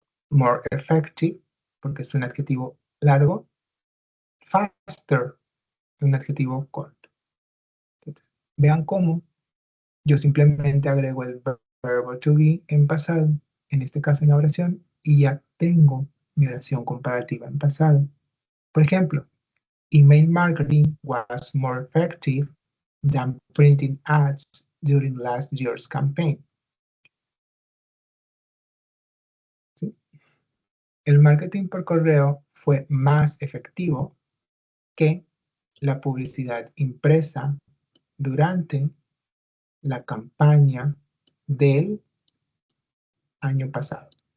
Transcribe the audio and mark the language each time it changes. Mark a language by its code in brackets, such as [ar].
[en] More effective, [es] porque es un adjetivo largo. Faster, un adjetivo corto. Entonces, vean cómo yo simplemente agrego el verbo to be en pasado, en este caso en la oración, y ya tengo mi oración comparativa en pasado. Por ejemplo, [en] email marketing was more effective than printing ads during last year's campaign. [es] ¿Sí? El marketing por correo fue más efectivo que la publicidad impresa durante la campaña del año pasado.